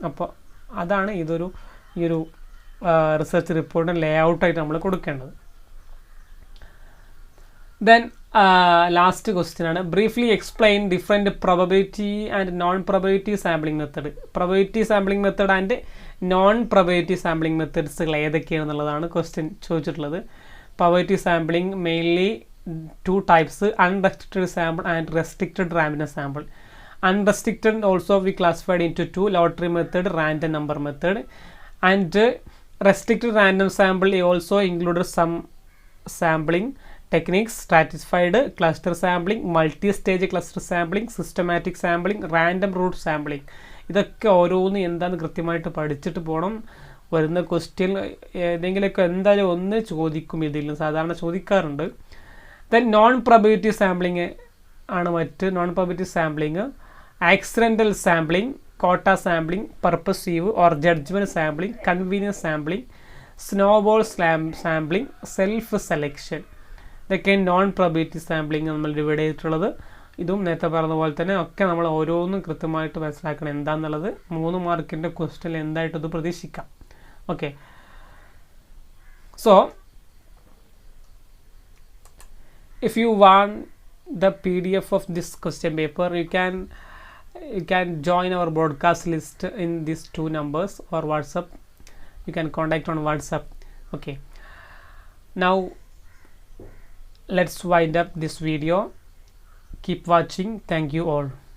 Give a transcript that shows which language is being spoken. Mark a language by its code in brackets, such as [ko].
[ml] അപ്പോൾ അതാണ് ഈ ഒരു റിസർച്ച് റിപ്പോർട്ടിൻ്റെ ലേ ഔട്ടായിട്ട് നമ്മൾ കൊടുക്കേണ്ടത്. [en] Then last question ആണ്, briefly explain different probability and non probability sampling method. [ml] Probability sampling method and non probability sampling മെത്തേഡ്സുകൾ ഏതൊക്കെയാണെന്നുള്ളതാണ് question ചോദിച്ചിട്ടുള്ളത്. [en] Probability sampling mainly 2 types, unrestricted sample and restricted random sample. Unrestricted also we classified into 2, lottery method, random number method, and restricted random sample also included some sampling techniques, stratified cluster sampling, multi-stage cluster sampling, systematic sampling, random root sampling. [ml] ഇതൊക്കെ ഓരോന്ന് എന്താണെന്ന് കൃത്യമായിട്ട് പഠിച്ചിട്ട് പോകണം. വരുന്ന question ഏതെങ്കിലുമൊക്കെ എന്തായാലും ഒന്ന് ചോദിക്കും, ഇതിൽ സാധാരണ ചോദിക്കാറുണ്ട്. [en] Then non probability sampling ആണ് മറ്റ്. Non probability sampling accidental sampling, quota sampling, purposive or judgement sampling, convenience sampling, snowball sampling, self selection. [ml] ഇതൊക്കെ നോൺ പ്രൊബബിലിറ്റി സാമ്പിളിങ് നമ്മൾ ഡിവൈഡ് ചെയ്തിട്ടുള്ളത്. ഇതും നേരത്തെ പറഞ്ഞ പോലെ തന്നെ ഒക്കെ നമ്മൾ ഓരോന്നും കൃത്യമായിട്ട് മനസ്സിലാക്കണം എന്താണെന്നുള്ളത്. 3 മാർക്കിൻ്റെ ക്വസ്റ്റ്യനിൽ എന്തായിട്ട് ഇത് പ്രതീക്ഷിക്കാം. [en] Okay, so if you want the PDF of this question paper, you can join our broadcast list in these 2 numbers or WhatsApp. You can contact on WhatsApp. Okay, now let's wind up this video. Keep watching. Thank you all.